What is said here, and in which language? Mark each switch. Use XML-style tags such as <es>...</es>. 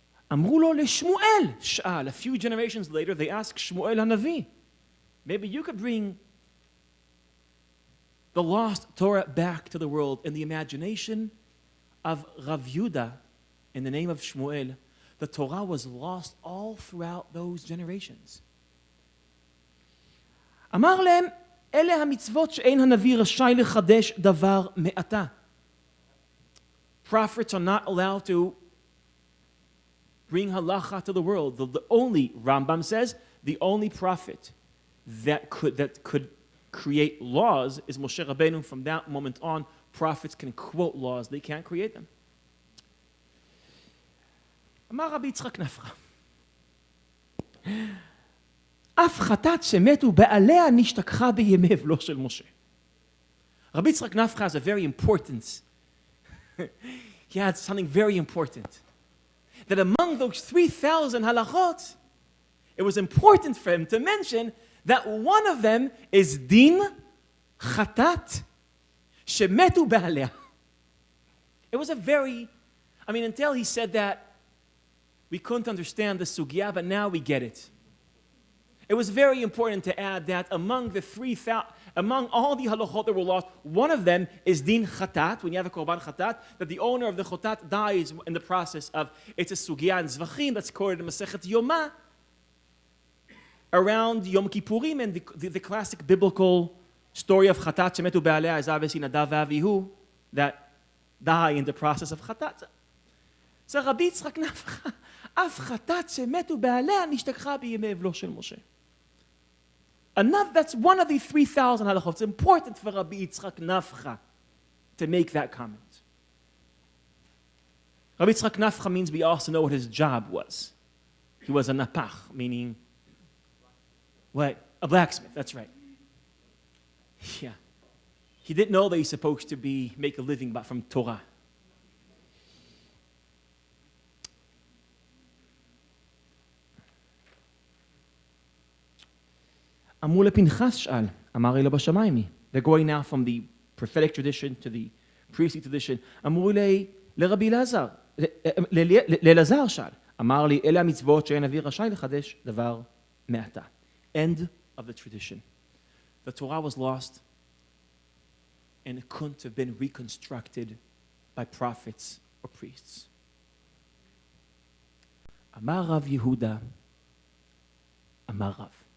<he>Amru lo leShmuel Sh'al.</he> <en>A few generations later, they asked Shmuel HaNavi, maybe you could bring the lost Torah back to the world. In the imagination of Rav Yehuda, in the name of Shmuel, the Torah was lost all throughout those generations.</en> <he>אמר להם, אלה המצוות שאין הנביא רשאי לחדש דבר מעתה.</he> <en>Prophets are not allowed to bring halacha to the world. The only, Rambam says, the only prophet that could create laws is Moshe Rabbeinu. From that moment on, prophets can quote laws. They can't create them.</en> <he>אמר רבי יצחק נפחא, אף חטאת שמתו בעליה נשתכחה בימי אבלו של משה.</he> <en>Rabbi Yitzchak Nafcha has a very important, he had something very important. that among those 3,000 halachot, it was important for him to mention that one of them is</en> <he>din chatat shemetu ba'aleh.</he> <en>It was a very, until he said that, we couldn't understand the sugya, but now we get it. It was very important to add that among all the halachot that were lost, one of them is din chatat, when you have a korban chatat, that the owner of the chatat dies in the process of, it's a sugya and zvachim that's quoted in Masechet Yomah, around Yom Kippurim, and the classic biblical story of</en> <he>chatat shemetu ba'aleh</he> <en>is obviously Nadav v'Avihu, that die in the process of chatat.</en> <he>So Rabbi Yitzchak Nafcha, אף חטאת שמתו בעליה נשתכחה בימי אבלו של משה.</he> <en>Enough, that's one of the 3,000 halachot. It's important for Rabbi Yitzchak Nafcha to make that comment. Rabbi Yitzchak Nafcha means we also know what his job was. He was a napach, meaning, what? A blacksmith, that's right. Yeah. He didn't know that he's supposed to make a living from Torah.</en> <he>אמרו לפנחס שאל, אמר אלו בשמיים.</he> <en>They're going now from the prophetic tradition to the priestly tradition.</en> <he>אמרו לרבי אלעזר, לאלעזר שאל, אמר לי, אלה המצוות שאין נביא רשאי לחדש דבר מעתה.</he> <en>End of the tradition. The Torah was lost and it couldn't have been reconstructed by prophets or priests.</en> <he>אמר רב יהודה, אמר רב.</he>